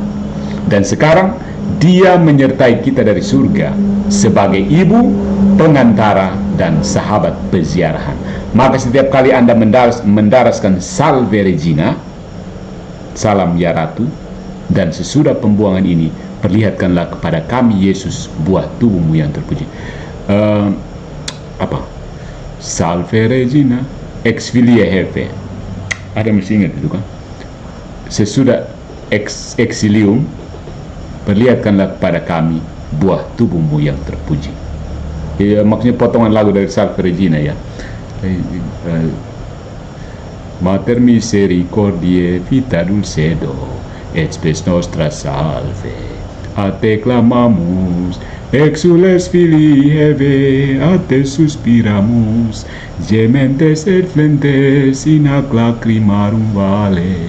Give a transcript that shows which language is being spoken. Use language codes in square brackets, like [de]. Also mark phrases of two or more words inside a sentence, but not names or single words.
[id] Dan sekarang dia menyertai kita dari surga sebagai ibu, pengantara, dan sahabat peziarahan. Maka setiap kali Anda mendaraskan Salve Regina, salam ya Ratu, dan sesudah pembuangan ini, perlihatkanlah kepada kami Yesus, buah tubuhmu yang terpuji. [la] Salve Regina, ex filia Hevae. [id] Ada mesti ingat itu kan? Sesudah exilium, perlihatkanlah kepada kami buah tubuhmu yang terpuji. Ya, maksudnya potongan lagu dari Salve Regina ya. [la] Mater misericordiae vita dulcedo, et spes nostra salve. a te clamamos, exules filii Eve, a te suspiramus, gementes et flentes in ac lacrimarum vale.